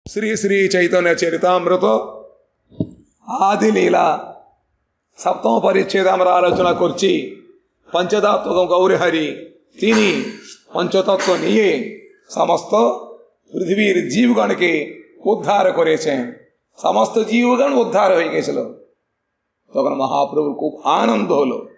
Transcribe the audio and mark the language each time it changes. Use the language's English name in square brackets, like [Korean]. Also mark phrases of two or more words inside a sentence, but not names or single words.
[Bangla] শ্রী শ্রী চৈতন্য চরিতামৃত আদিলীলা সপ্তম পরিচ্ছেদ আলোচনা করছি পঞ্চতত্ত্ব গৌরহরি তিনি পঞ্চতত্ত্ব নিয়ে সমস্ত পৃথিবীর জীবগণকে উদ্ধার করেছেন। সমস্ত জীবগণ উদ্ধার হয়ে গেছিল। তখন মহাপ্রভুর খুব আনন্দ হলো।